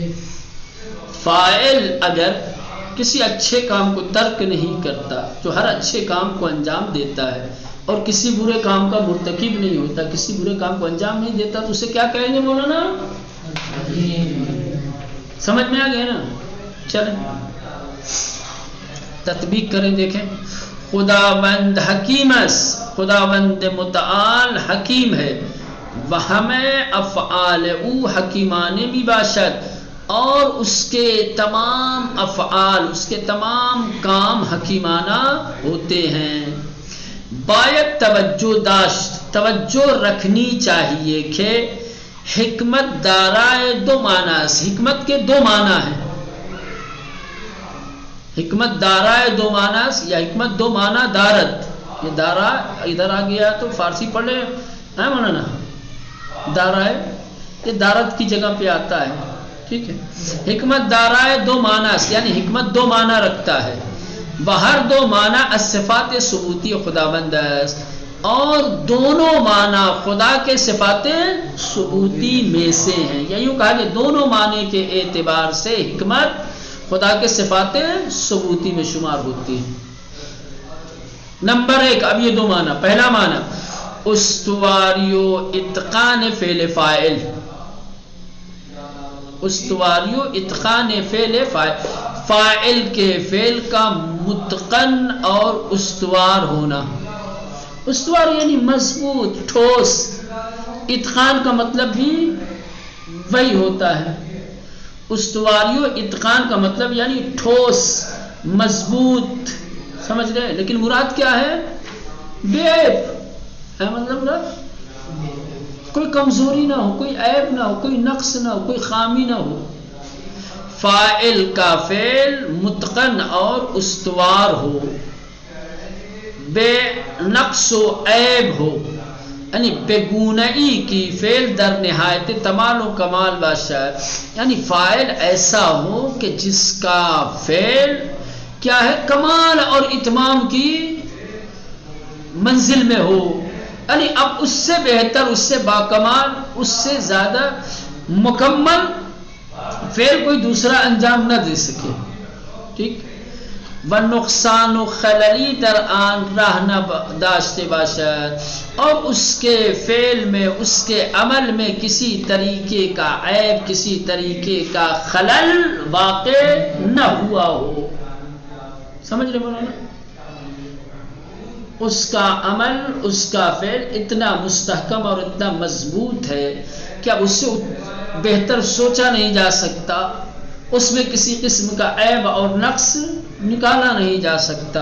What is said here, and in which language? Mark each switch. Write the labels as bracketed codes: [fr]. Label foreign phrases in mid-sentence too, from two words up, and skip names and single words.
[ur] فاعل اگر کسی اچھے کام کو ترک نہیں کرتا، جو ہر اچھے کام کو انجام دیتا ہے اور کسی برے کام کا مرتکب نہیں ہوتا، کسی برے کام کو انجام نہیں دیتا، تو اسے کیا کہیں گے مولانا؟ سمجھ میں آ گیا نا؟ چلیں تطبیق کریں، دیکھیں۔ [fa] خداوند حکیم است، [ur] خداوند متعال حکیم ہے، [fa] و ہمیں افعال او حکیمانه می باشد، [ur] اور اس کے تمام افعال، اس کے تمام کام حکیمانہ ہوتے ہیں۔ [fa] باید توجہ داشت، [ur] توجہ رکھنی چاہیے کہ [fa] حکمت دارائے دو معنی است۔ [ur] حکمت کے دو معنی ہیں، [fa] حکمت دارائے دو معنی است، یا حکمت دو معنی دارت۔ [ur] یہ دارا ادھر آ گیا تو فارسی پڑھ لیں ہے مولانا، دارائے یہ دارت کی جگہ پہ آتا ہے، ٹھیک ہے۔ [fa] حکمت دارائے دو معنی است، [ur] یعنی حکمت دو معنی رکھتا ہے، [fa] بہر دو معنی الصفات ثبوتی خداوند است، [ur] اور دونوں معنی خدا کے صفات ثبوتی میں سے ہیں، یا یوں کہا کہ دونوں معنی کے اعتبار سے حکمت خدا کے صفات ثبوتی میں شمار ہوتی ہے۔ نمبر ایک، اب یہ دو معنی، پہلا معنی [fa] استواری و اتقان فعل فاعل، استواری و اتقان فعل فاعل، [ur] فاعل کے فعل کا متقن اور استوار ہونا۔ استوار یعنی مضبوط، ٹھوس، اتقان کا مطلب بھی وہی ہوتا ہے۔ [fa] استواری و اتقان [ur] کا مطلب یعنی ٹھوس، مضبوط، سمجھ گئے؟ لیکن مراد کیا ہے؟ بے عیب ہے، مطلب کوئی کمزوری نہ ہو، کوئی عیب نہ ہو، کوئی نقص نہ ہو، کوئی خامی نہ ہو۔ فاعل کا فعل متقن اور استوار ہو، بے نقص و عیب ہو، یعنی [fa] بے گونہی کی فعل در نہایت کمال و کمال باشد، [ur] یعنی فاعل ایسا ہو کہ جس کا فعل کیا ہے؟ کمال اور اتمام کی منزل میں ہو، یعنی اب اس سے بہتر، اس سے باکمال، اس سے زیادہ مکمل فعل کوئی دوسرا انجام نہ دے سکے، ٹھیک۔ [fa] و نقصان و خللی در آن راہ نہ داشتے باشد، [ur] اور اس کے فعل میں، اس کے عمل میں کسی طریقے کا عیب، کسی طریقے کا خلل واقع نہ ہوا ہو۔ سمجھ رہے مولانا؟ اس کا عمل، اس کا فعل اتنا مستحکم اور اتنا مضبوط ہے کہ اب اس سے بہتر سوچا نہیں جا سکتا، اس میں کسی قسم کا عیب اور نقص نکالا نہیں جا سکتا۔